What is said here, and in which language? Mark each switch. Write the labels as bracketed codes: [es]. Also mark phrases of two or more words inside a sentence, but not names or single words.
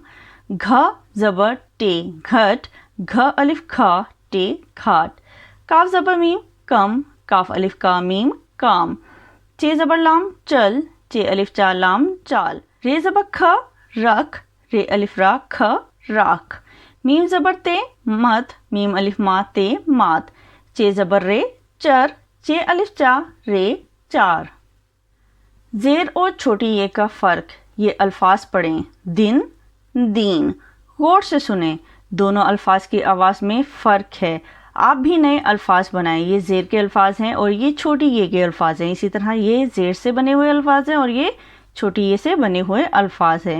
[ur] گھ زبر ٹے گھٹ، گھ الف کھا ٹے کھاٹ. کاف زبر میم کم، کاف الف کا میم کام. چے زبر لام چل، چے الف چا لام چال. رے زبر کھ رکھ، رے الف را کھ راکھ. میم زبر تے مت، میم الف ما تے مات، چے زبر رے چر، چے الف چا رے چار۔ زیر اور چھوٹی یہ کا فرق، یہ الفاظ پڑھیں، دن دین، غور سے سنیں، دونوں الفاظ کی آواز میں فرق ہے۔ آپ بھی نئے الفاظ بنائیں، یہ زیر کے الفاظ ہیں اور یہ چھوٹی یہ کے الفاظ ہیں، اسی طرح یہ زیر سے بنے ہوئے الفاظ ہیں اور یہ چھوٹی یہ سے بنے ہوئے الفاظ ہیں۔